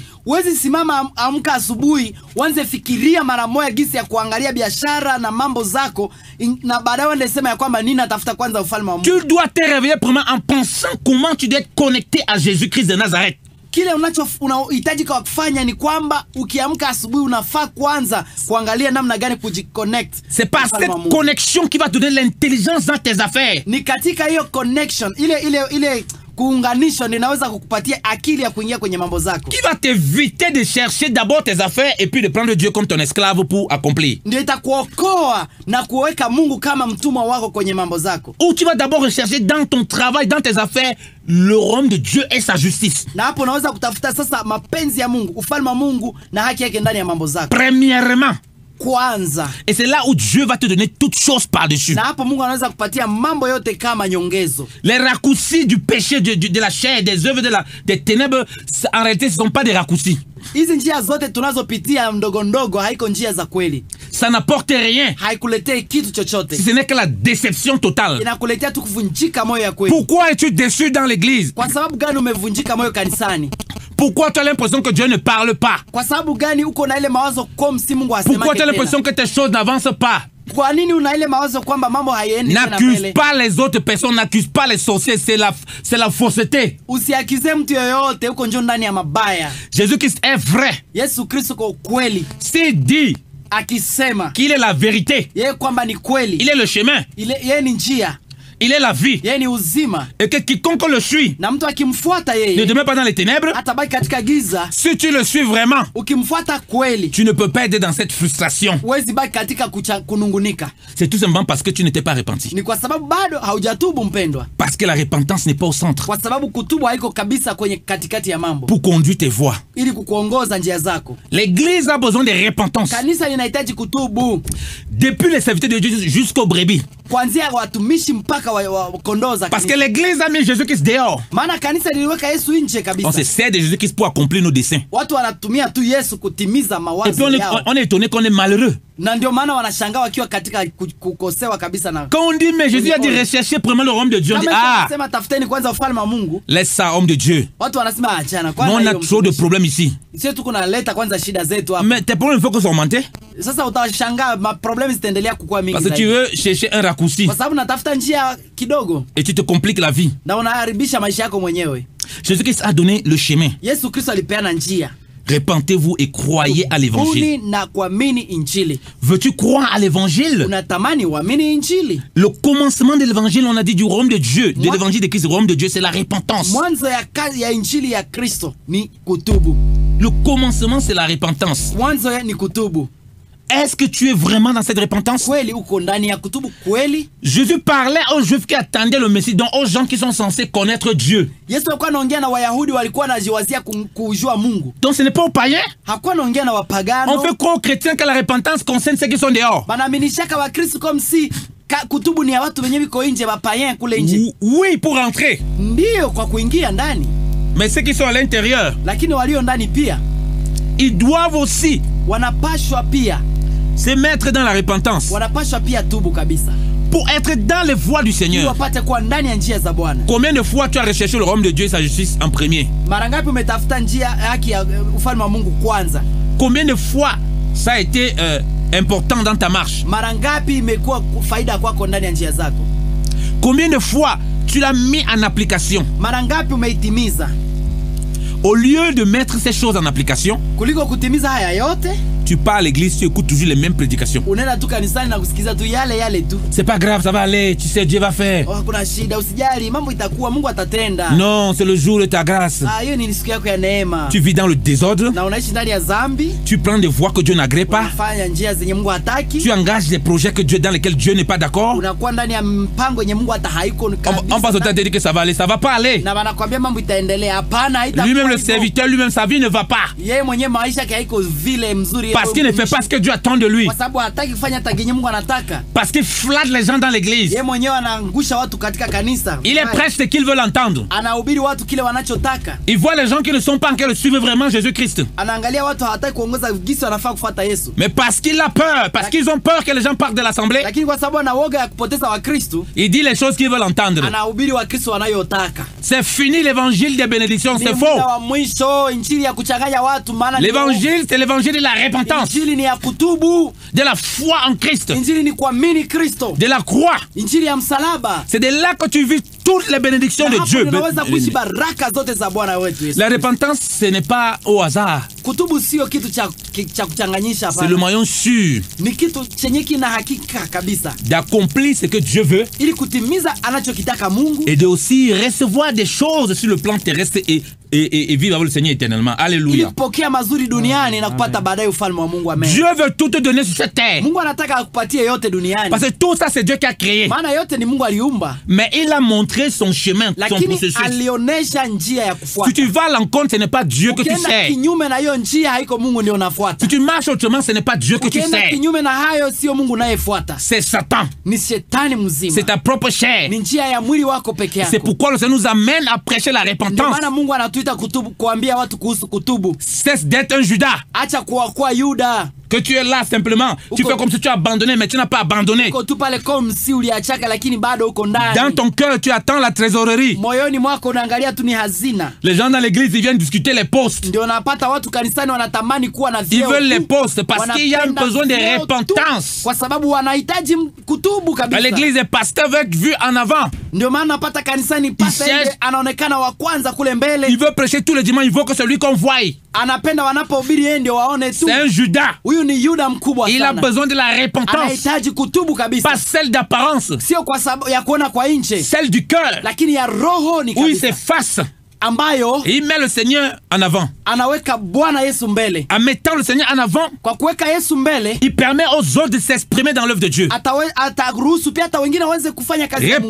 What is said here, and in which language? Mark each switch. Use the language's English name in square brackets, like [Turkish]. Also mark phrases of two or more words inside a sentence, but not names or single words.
[Swahili] Huwezi simama amka asubuhi, uanze fikiria mara moja gisi ya kuangalia biashara na mambo zako na baadaye uende sema ya kwamba nini natafuta kwanza ufalme wa Mungu. [French] Tu dois te réveiller premièrement en pensant comment tu dois être connecté à Jésus-Christ de Nazareth. [Swahili] Kile unahitaji kufanya ni kwamba ukiamka asubuhi unafaa kwanza kuangalia namna gani kujiconnect. [French] C'est par cette connexion qui va te donner l'intelligence dans tes affaires. [Swahili] Ni katika hiyo connection ile kuunganisho ninaweza kukupatia akili ya kuingia kwenye mambo zako. [French] Qui va t'éviter de chercher d'abord tes affaires et puis de prendre Dieu comme ton esclave pour accomplir. [Swahili] Ndio itakuokoa na kuweka Mungu kama mtumwa wako kwenye mambo zako. [French] Ou tu vas d'abord rechercher dans ton travail, dans tes affaires, le royaume de Dieu et sa justice. [Swahili] Na hapo unaweza kutafuta sasa mapenzi ya Mungu, ufalme wa Mungu na haki yake ndani ya mambo zako. [French] Premièrement. [Swahili] Kwanza. [French] Et c'est là où Dieu va te donner toutes choses par-dessus. [Swahili] Na hapo Mungu anaweza kupatia mambo yote kama nyongezo. [French] Les raccourcis du péché, de la chair, des œuvres des ténèbres, en réalité, ce ne sont pas des raccourcis. [Swahili] Hizi njia zote tunazopitia ndogo ndogo haiko njia za kweli. [French] Ça n'apporte rien. [Swahili] Haikuletei kitu chochote. [French] Ce n'est que la déception totale. [Swahili] Inakuletea tu kuvunjika moyo ya kweli. [French] Pourquoi es-tu déçu dans l'église? [Swahili] Kwa sababu gani umevunjika moyo kanisani? [French] Pourquoi tu as l'impression que Dieu ne parle pas? [Swahili] Kwa sababu gani uko na ile mawazo kwa si Mungu asemake [French] Pourquoi tu as [Swahili] tena? [French] l'impression que tes choses n'avancent pas? [Swahili] Kwa nini una ile mawazo kwamba mambo hayaendi tena [French] N'accuse [Swahili] mbele? [French] pas les autres personnes, n'accuse pas les sorciers, c'est la fausseté. [Swahili] Usiakize mtu yoyote, uko njo ndani ya mabaya. [French] Jésus-Christ est vrai. [Swahili] Yesu Kristo kwa kweli [French] S'il dit [Swahili] akisema [French] qu'il est la vérité, [Swahili] yeye kwamba ni kweli, [French] il est le chemin, [Swahili] yeye ni njia, [French] il est la vie, [Swahili] yeye ni uzima, [French] et que quiconque le suit [Swahili] na mtu akimfuata [French] ne [Swahili] yeye [French] demeure pas dans les ténèbres. [Swahili] atabaki katika giza. [French] Si tu le suis vraiment, [Swahili] Ukimfuata kweli, [French] tu ne peux pas être dans cette frustration. [Swahili] huwezi baki katika kunungunika. [French] C'est tout simplement parce que tu n'étais pas repenti. [Swahili] Ni kwa sababu bado haujatubu mpendwa, [French] Parce que la repentance n'est pas au centre [Swahili] kwa sababu kutubu haiko kabisa kwenye katikati ya mambo, [French] pour conduire tes voies. [Swahili] ili kukuongoza njia zako. [French] L'église a besoin de repentance. [Swahili] Kanisa linahitaji kutubu, [French] Depuis les serviteurs de Dieu jusqu'aux brebis. [Swahili] kuanzia watumishi mpaka wa kondoo za [French] Parce que [Swahili] kanisa. [French] l'église a mis Jésus-Christ dehors. [Swahili] Maana kanisa liliweka Yesu nje [French] On [Swahili] kabisa. [French] se sert de Jésus-Christ pour accomplir nos desseins. [Swahili] Watu wanatumia tu Yesu kutimiza [French] Et puis [Swahili] mawazo yao, [French] on est étonné qu'on est malheureux. [Swahili] na ndio maana wanashangaa wakiwa katika kukosewa kabisa. Na [French] Quand on dit, mais Jésus a dit rechercher premièrement le royaume de Dieu, on dit, [Swahili] kama ah, wanasema tafuteni kwanza ufalme wa Mungu, [French] laisse ça, homme de Dieu. [Swahili] watu wanasema achana [French] Nous, [Swahili] kwanza [French] on a [Swahili] hiyo [French] trop de [Swahili] mtumishi. [French] problèmes ici. [Swahili] Sio tu kunaleta kwanza shida zetu hapa. [French] Mais tes problèmes, il faut qu'ils soient augmentés. [Swahili] Sasa utashangaa problemi zitaendelea kukua mingi [French] Parce que tu [Swahili] zaidi, [French] veux chercher un raccourci [Swahili] kwa sababu natafuta njia kidogo [French] et tu te compliques la vie. [Swahili] na unaharibisha maisha yako mwenyewe. [French] Jésus-Christ a donné le chemin. [Swahili] Yesu Kristo alipeana njia, [French] Repentez-vous et croyez à l'évangile. [Swahili] tubuni na kuamini injili. [French] Veux-tu croire à l'évangile? [Swahili] Unatamani uamini injili? [French] Le commencement de l'évangile, on a dit du royaume de Dieu, de l'évangile de Christ, du royaume de Dieu, c'est la repentance. [Swahili] Mwanzo ya kazi ya injili ya Kristo ni kutubu. [French] Le commencement, c'est la repentance. [Swahili] Mwanzo ni kutubu. [French] Est-ce que tu es vraiment dans cette repentance? [Swahili] Kweli uko ndani ya kutubu kweli? [French] Jésus parlait aux Juifs qui attendaient le Messie, donc aux gens qui sont censés connaître Dieu. [Swahili] Yesu alikuwa anaongea na Wayahudi walikuwa wanajiwazia kujua Mungu. [French] Donc ce n'est pas aux païens. [Swahili] Hakuwa anaongea na wapagano. [French] On fait croire aux chrétiens que la repentance concerne ceux qui sont dehors. [Swahili] Banaaminishaka wa Kristo kama si kutubu ni ya watu wenye wiko nje, wapayen kule nje. [French] Oui, pour rentrer. [Swahili] Ndio kwa kuingia ndani. [French] Mais ceux qui sont à l'intérieur, [Swahili] Lakini walio ndani pia [French] ils doivent aussi [Swahili] wanapashwa pia, [French] se mettre dans la repentance [Swahili] wanapashwa pia tubu kabisa, [French] pour être dans les voies du [Swahili] ili [French] Seigneur. [Swahili] wapate kuwa ndani ya njia za Bwana. [French] Combien de fois tu as recherché le royaume de Dieu et sa justice en premier? [Swahili] Mara ngapi umetafuta njia haki ya ufalme wa Mungu kwanza? [French] Combien de fois ça a été important dans ta marche? [Swahili] Mara ngapi imekuwa faida kwako ndani ya njia zako? [French] Combien de fois tu l'as mis en application? [Swahili] Mara ngapi umeitimiza? [French] Au lieu de mettre ces choses en application, [Swahili] Kuliko kutimiza haya yote, [French] tu pars à l'église, tu écoutes toujours les mêmes prédications. [Swahili] unaenda tu kanisani na kusikiza tu yale tu. [French] C'est pas grave, ça va aller, tu sais, Dieu va faire. [Swahili] Oh, hakuna shida, usijali, mambo itakuwa, Mungu atatenda. [French] Non, c'est le jour de ta grâce. [Swahili] Hiyo ni siku yako ya neema. [French] Tu vis dans le désordre, [Swahili] Na unaishi ndani ya dhambi, [French] tu prends des voies que Dieu n'agrée pas, [Swahili] unafanya njia zenye Mungu hataki, [French] tu engages des projets dans lesquels Dieu n'est pas d'accord. [Swahili] unakuwa ndani ya mpango yenye Mungu hata haiko [French] On [Swahili] kabisa. [French] passe au temps de dire que ça va aller, ça va pas aller. [Swahili] Na wanakuambia mambo itaendelea. Hapana, haitakuwa. [French] Lui-même, le [Swahili] hivyo. [French] serviteur, lui-même, sa vie ne va pas. [Swahili] Yeye mwenyewe maisha yake haiko vile mzuri. [French] Parce qu'il ne fait pas ce que Dieu attend de lui. [Swahili] Kwa sababu hataki kufanya hata genye Mungu anataka. [French] Parce qu'il flatte les gens dans l'église. [Swahili] Yeye mwenyewe anaangusha watu katika kanisa. [French] Il est prêche ce qu'ils veulent entendre. [Swahili] Anahubiri watu kile wanachotaka. [French] Il voit les gens qui ne sont pas encore suivre vraiment Jésus-Christ. [Swahili] Anaangalia watu hawataki kuongoza gisi wanafaa kufuata Yesu. [French] Mais parce qu'il a peur, parce qu'ils ont peur que les gens partent de l'assemblée, [Swahili] Lakini kwa sababu ana woga ya kupoteza Wakristo, [French] il dit les choses qu'ils veulent entendre. [Swahili] anahubiri Wakristo wanayotaka. [French] C'est fini l'évangile des bénédictions, [Swahili] Ni [French] c'est [Swahili] muda [French] faux. [Swahili] wa mwisho, injili ya kuchanganya watu, maana [French] L'évangile, c'est l'évangile de la repentance, [Swahili] injili ni ya kutubu, [French] de la foi en Christ, [Swahili] injili ni kuamini Kristo, [French] de la croix. [Swahili] injili ya msalaba. [French] C'est de là que tu vis toutes les bénédictions [Swahili] Na [French] de [Swahili] hapo [French] Dieu. [Swahili] unaweza kuishi baraka zote za Bwana wetu Yesu. [French] La repentance, ce n'est pas au hasard. [Swahili] Kutubu sio kitu cha kuchanganyisha, [French] C'est le moyen sûr [Swahili] ni kitu chenye kina hakika kabisa, [French] d'accomplir ce que Dieu veut [Swahili] ili kutimiza anachokitaka Mungu [French] et de aussi recevoir des choses sur le plan terrestre et vivre avec le Seigneur éternellement. [Swahili] ili [French] Alléluia. [Swahili] kupokea mazuri duniani na kupata baadaye ufalme wa Mungu. Amen. [French] Dieu veut tout te donner sur cette terre. [Swahili] Mungu anataka akupatie yote duniani, [French] Parce que tout ça, c'est Dieu qui a créé. [Swahili] maana yote ni Mungu aliumba, [French] Mais il a montré son chemin, son [Swahili] lakini [French] processus. [Swahili] alionesha njia ya [French] Si [Swahili] kufuata. [French] tu vas à l'encontre, ce n'est pas Dieu que tu [Swahili] Ukienda [French] sais. [Swahili] kinyume na hiyo njia, haiko Mungu ndio unafuata. [French] Si tu marches autrement, ce n'est pas Dieu que tu [Swahili] Ukienda [French] sais. [Swahili] kinyume na hayo, sio Mungu unayefuata, [French] C'est Satan. [Swahili] ni shetani mzima, [French] C'est ta propre chair. [Swahili] ni njia ya mwili wako peke [French] C'est [Swahili] yako. [French] pourquoi le Seigneur nous amène à prêcher la [Swahili] Ndio [French] repentance. [Swahili] maana Mungu anatuita kutubu, kuambia watu kuhusu kutubu. [French] Cesse d'être un Judas. [Swahili] Acha kuwa Yuda. [French] Que tu es là simplement. Tu fais comme si tu as abandonné, mais tu n'as pas abandonné. [Swahili] Uko tu pale [French] comme si [Swahili] uliachaka lakini bado uko [French] Dans [Swahili] ndani. [French] ton cœur, tu attends la trésorerie. [Swahili] Moyoni mwako unaangalia tu ni hazina. [French] Les gens dans l'église, ils viennent discuter les postes. [Swahili] Ndio unapata watu kanisani wanatamani kuwa na [French] Ils [Swahili] vyeo. [French] veulent les [Swahili] tu. [French] postes parce qu'il y a un [Swahili] Wanapenda [French] besoin de [Swahili] vyeo tu, [French] repentance. [Swahili] kwa sababu wanahitaji kutubu [French] Dans [Swahili] kabisa. [French] l'église, les pasteurs veulent être vus en avant. [Swahili] Ndio maana napata kanisani pasta [French] cherche- [Swahili] ile anaonekana wa kwanza kule mbele. [French] Il veut prêcher tous les dimanches. Il veut que celui qu'on voie. [Swahili] Anapenda wanapohubiri yeye ndio waone tu. [French] C'est un Judas. [Swahili] Huyu ni Yuda mkubwa [French] Il a [Swahili] sana. [French] besoin de la repentance. [Swahili] Anahitaji kutubu kabisa. [French] Pas celle d'apparence. [Swahili] Sio kwa sababu ya kuona kwa nje, [French] Celle du cœur. [Swahili] lakini ya roho ni [French] Où il [Swahili] kabisa. [French] s'efface. [Swahili] Ambayo [French] Et il met le Seigneur en avant. [Swahili] anaweka Bwana Yesu mbele. [French] En mettant le Seigneur en avant, [Swahili] Kwa kuweka Yesu mbele, [French] il permet aux autres de s'exprimer dans l'œuvre de Dieu. [Swahili] ataruhusu pia hata wengine waweze kufanya kazi ya Mungu.